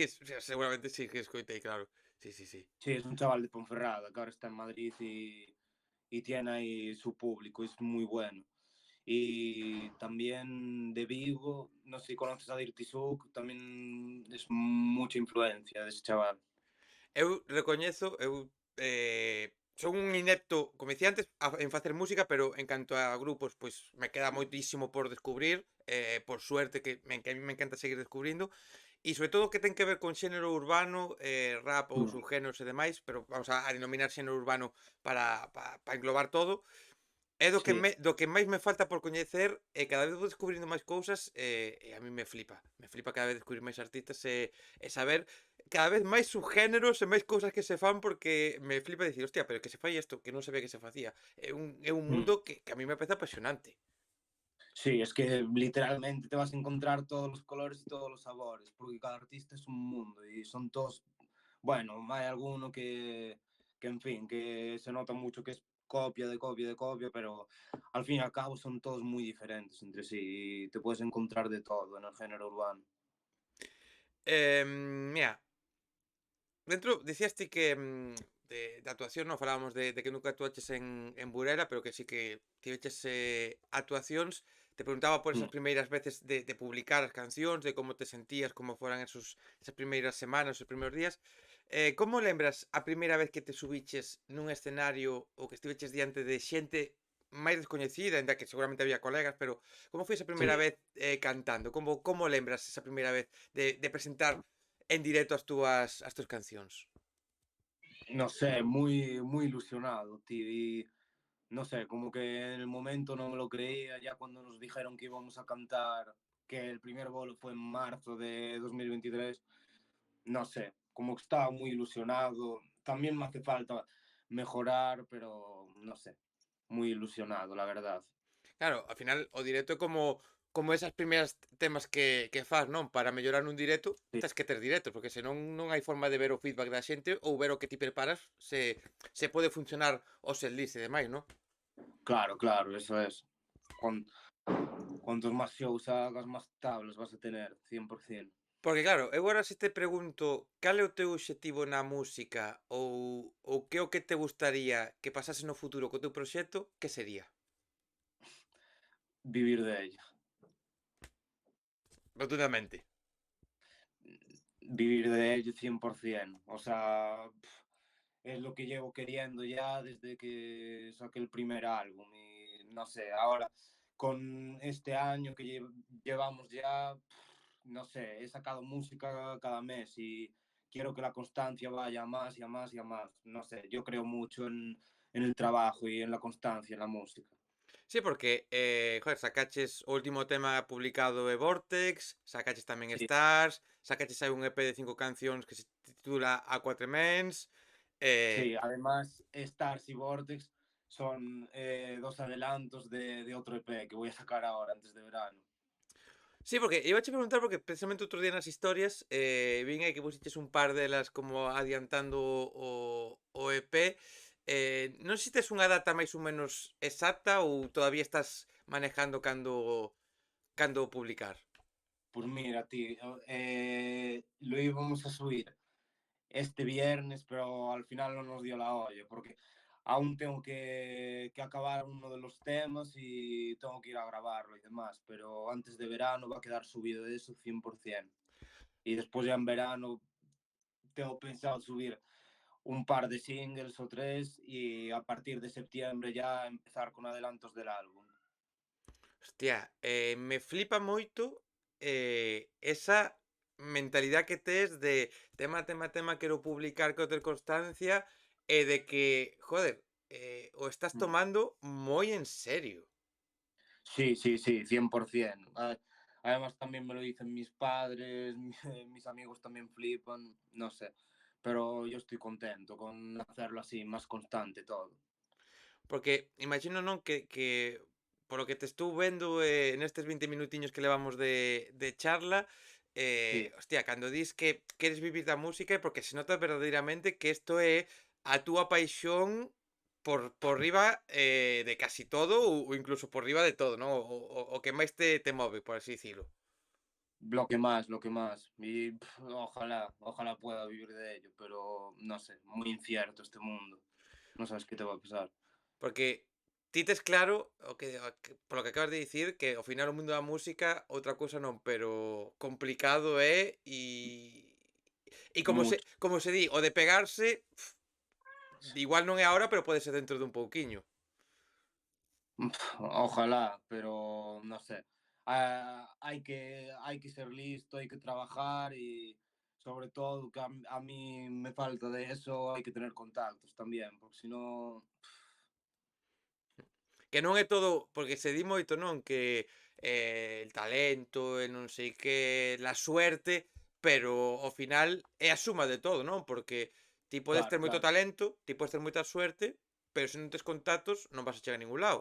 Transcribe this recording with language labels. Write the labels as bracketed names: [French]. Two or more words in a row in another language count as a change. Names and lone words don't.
[Spanish] que o sea, seguramente sí que escoitei, claro. Sí, sí, sí. sí, es un chaval de Ponferrada, que ahora está en Madrid y tiene ahí su público, es muy bueno. Y también de Vigo, no sé si conoces a Dirty Souk, también es mucha influencia de ese chaval. [Galician] Eu recoñezo, son un inepto, como dicía antes, en facer música, pero en canto a grupos, pois me queda moitísimo por descubrir, [Spanish] por suerte que a mí me encanta [Galician] seguir descubrindo, e sobre todo que ten que ver con xénero urbano, rap ou Mm. subgéneros e demais, pero vamos a denominar xénero urbano para englobar todo. É [Spanish] Sí. [Galician] do que máis me falta por coñecer e cada vez vou descubrindo máis cousas e [Spanish] a mí me flipa. [Galician] Me flipa cada vez descubrir máis artistas e saber cada vez máis subgéneros e máis cousas que se fan porque me flipa dicir, hostia, pero que se fai isto, que non sabía que se facía. É un Mm. mundo que [Spanish] a mí me parece [Galician] apasionante. [Spanish] Sí, es que literalmente te vas a encontrar todos los colores y todos los sabores, porque cada artista es un mundo y son todos, bueno, hay alguno que en fin, que se nota mucho que es copia de copia de copia, pero al fin y al cabo son todos muy diferentes entre sí y te puedes encontrar de todo en el género urbano. [Galician] Mira, dentro dicías ti que, de actuación non falábamos de que nunca actuaches en Burela, pero que sí que tiveches, actuacións. Te preguntaba por Mm. esas primeiras veces de publicar as cancións, de como te sentías, como foran esas primeiras semanas, os primeiros días. Como lembras a primeira vez que te subiches nun escenario ou que estiveches diante de xente máis descoñecida, aínda que seguramente había colegas, pero como foi esa primeira [Spanish] Sí, [Galician] vez, cantando? Como lembras esa primeira vez de presentar en directo as túas cancións? [Spanish] no sé, muy, muy ilusionado, tío, y no sé, como que en el momento no me lo creía, ya cuando nos dijeron que íbamos a cantar, que el primer bolo fue en marzo de 2023, no sé, como que estaba muy ilusionado. También me hace falta mejorar, pero no sé, muy ilusionado, la verdad. [Galician] Claro, ao final o directo é como esas primeiras temas que fas, non? Para mellorar nun directo, [Spanish] Sí, [Galician] tes que ter directos, porque senón non hai forma de ver o feedback da xente ou ver o que ti preparas se pode funcionar o setlist e demais, non? [Spanish] claro, claro, eso es. Cuan- Cuantos más shows hagas, más tablas vas a tener, 100%. [Galician] Porque claro, eu agora se te pregunto cal é o teu obxectivo na música ou que é o que te gustaría que pasase no futuro co teu proxecto, que sería? [Spanish] Vivir de ello. Rotundamente. Vivir de ello 100%. O sea, es lo que llevo queriendo ya desde que saqué el primer álbum. Y no sé, ahora con este año que llevamos ya, no sé, he sacado música cada mes y quiero que la constancia vaya a más y a más y a más. No sé, yo creo mucho en el trabajo y en la constancia en la música. Sí, [Galician] porque, joder, sacaches o último tema publicado é Vortex, sacaches tamén [Spanish] Sí, [Galician] Stars, sacaches aí un EP de 5 cancións que se titula A4mens, [Spanish] sí, además Stars y Vortex son dos adelantos de otro EP que voy a sacar ahora antes de verano. sí, [Galician] porque ibache preguntar porque precisamente outro día nas historias, vin aí que pusiches un par delas como adiantando o EP, non sei se tes unha data máis ou menos exacta ou [Spanish] todavía estás manejando [Galician] cando publicar? [Spanish] Pues mira, tío, lo íbamos a subir este viernes, pero al final no nos dio la olla, porque aún tengo que acabar uno de los temas y tengo que ir a grabarlo y demás, pero antes de verano va a quedar subido de eso 100%. Y después ya en verano tengo pensado subir un par de singles o tres y a partir de septiembre ya empezar con adelantos del álbum. [Galician] Hostia, me flipa moito esa mentalidad que tes de tema, quero publicar, quero ter constancia e de que, joder, o estás Mm. tomando moi en serio. [Spanish] Sí, sí, sí, 100%. Además también me lo dicen mis padres, mis amigos también flipan, no sé. Pero yo estoy contento con hacerlo así, más constante todo. [Galician] Porque imagino, non, que polo que te estou vendo nestes 20 minutiños que levamos de charla, [Spanish] Sí, [Galician] hostia, cando dis que queres vivir da música é porque se nota verdadeiramente que isto é a túa paixón por riba de casi todo ou incluso por riba de todo, non? O que máis te move, por así dicilo. [Spanish] lo que más, lo que más. Y ojalá, ojalá pueda vivir de ello, pero no sé, muy incierto este mundo. No sabes qué te va a pasar. [Galician] Porque ti tes claro o que polo que acabas de dicir que ao final o mundo da música outra cousa non, pero complicado é e [Spanish] Mucho. [Galician] como se di, o de pegarse igual non é agora, pero pode ser dentro dun pouquiño. [Spanish] Ojalá, pero no sé. Hay que ser listo, hay que trabajar y sobre todo que a mí me falta de eso, hay que tener contactos también, porque si no, [Galician] Que non é todo, porque se di moito, non, que [Spanish] el talento [Galician] e non sei que, [Spanish] la suerte, [Galician] pero ao final é a suma de todo, non? Porque ti podes [Spanish] claro, [Galician] ter moito [Spanish] claro. [Galician] talento, ti podes ter moita suerte, pero se non tes contactos non vas a chegar a ningún lado.